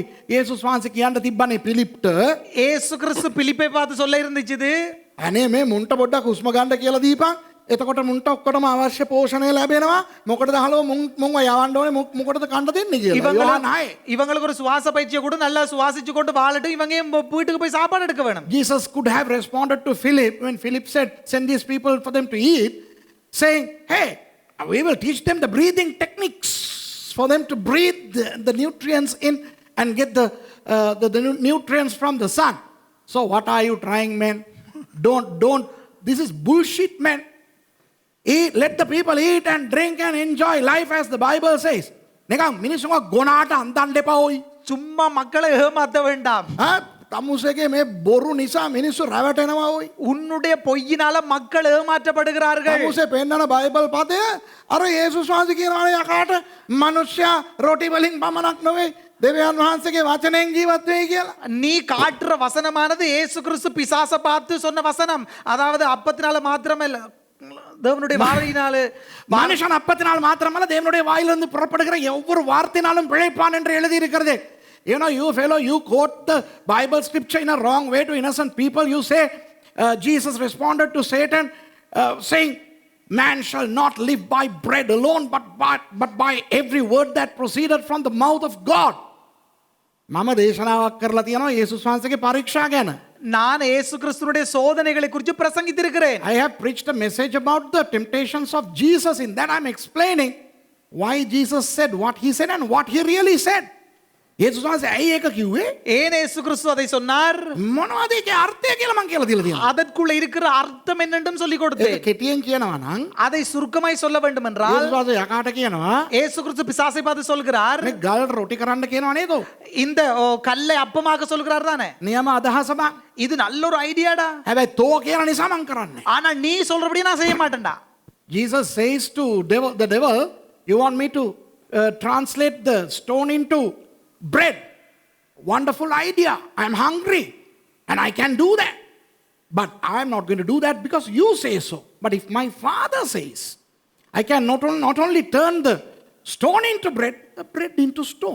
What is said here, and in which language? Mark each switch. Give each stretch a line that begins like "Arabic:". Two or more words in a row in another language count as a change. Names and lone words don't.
Sinhala: යේසුස් වහන්සේ කියන්න තිබ්බනේ පිලිප්ට.
Tamil: ஏசு கிறிஸ்து பிலிப்பை பார்த்து சொல்ல இருந்துச்சு,
Sinhala: අනේ මේ මුන්ට පොඩ්ඩක් හුස්ම ගන්න කියලා දීපන්. එතකොට මුන්ට ඔක්කොටම අවශ්‍ය පෝෂණය ලැබෙනවා. මොකටද අහලෝ මුන්ව යවන්න ඕනේ මොකටද කන්න දෙන්නේ කියලා.
Tamil: யோவான் 6. இவங்களுக்கு ஒரு சுவாச பயிற்சியை கூட நல்லா சுவாசிச்சு கொண்டு வாழட்டும், இவங்க வீட்டுக்கு போய் சாப்பாடு எடுக்க வேணும்.
English: Jesus could have responded to Philip when Philip said, send these people for them to eat, saying, hey, we will teach them the breathing techniques for them to breathe the nutrients in and get the nutrients from the sun. So what are you trying, man? Don't. This is bullshit, man. Eat, let the people eat and drink and enjoy life as the Bible says.
Sinhala: නිකන් මිනිස්සුන්ව ගොනාට අන්දන්න එපා ඔයි.
Tamil: சும்மா மக்களை ஏமாத்த வேண்டாம்.
Sinhala: තමුසේගේ මේ බොරු නිසා මිනිස්සු රැවටෙනවා ඔයි.
Tamil: உன்னுடைய பொய்யினால மக்கள் ஏமாற்றப்படுகிறார்கள்.
Sinhala: තමුසේ පෙන්නන බයිබල් පදය අර යේසුස් වහන්සේ කියනවා යකාට මිනිස්සයා රොටි වලින් පමණක් නෙවෙයි දෙවියන් වහන්සේගේ වචනයෙන් ජීවත් වෙයි කියලා.
Tamil: நீ காட்டுற வசனமானது இயேசு கிறிஸ்து பிசாச பார்த்து சொன்ன வசனம். அதாவது அப்பத்தினால மாத்திரமல்ல, தேவனுடைய வார்த்தையினாலே. மனுஷன் அப்பத்தினால் மாத்திரமல்ல தேவனுடைய வாயிலிருந்து புறப்படுகிற ஒவ்வொரு வார்த்தையினாலும் பிழைப்பான் என்று எழுதி இருக்கிறது.
English: You know, you fellow, you quote the Bible scripture in a wrong way to innocent people. You say Jesus responded to Satan saying, man shall not live by bread alone but by every word that proceeded from the mouth of God.
Sinhala: මම දේශනාවක් කරලා තියෙනවා යේසුස් වහන්සේගේ පරීක්ෂා ගැන.
Tamil: நான் இயேசு கிறிஸ்துவினுடைய சோதனைகளை குறித்து பிரசங்கித்திருக்கிறேன்.
English: I have preached a message about the temptations of Jesus. In that I'm explaining why Jesus said what he said and what he really said.
Sinhala: යේසුස් වහන්සේ ඇයි ඒක කිව්වේ?
Tamil: ஏன் இயேசு கிறிஸ்து அதை சொன்னார்?
Sinhala: මොනවද ඒකේ අර්ථය කියලා මම කියලා දීලා තියෙනවා.
Tamil: அதற்குள்ள இருக்கிற அர்த்தம் என்னென்றும் சொல்லி
Sinhala: ඒක
Tamil: கொடுத்தேன்.
Sinhala: කෙටියෙන් කියනවා නම්
Tamil: அதை சுருக்கமாய் சொல்ல வேண்டும் என்றால்
Sinhala: යේසුස් වහන්සේ යකාට කියනවා
Tamil: இயேசு கிறிஸ்து பிசாசை பார்த்து சொல்கிறார்,
Sinhala: මේ ගල් රොටි කරන්න කියනවා නේද?
Tamil: இந்த கல்லை அப்பமாக சொல்கிறார் தானே.
Sinhala: නියම අදහසක්.
Tamil: இது நல்ல ஒரு ஐடியாடா.
Sinhala: හැබැයි තෝ කියන නිසා මම කරන්නේ.
Tamil: ஆனா நீ சொல்றபடி நான் செய்ய மாட்டேன்டா.
English: Jesus says to the devil, you want me to translate the stone into bread? Wonderful idea. I'm hungry and I can do that. But I'm not going to do that because you say so. But if my Father says, I can not only turn the stone into bread, the bread into stone.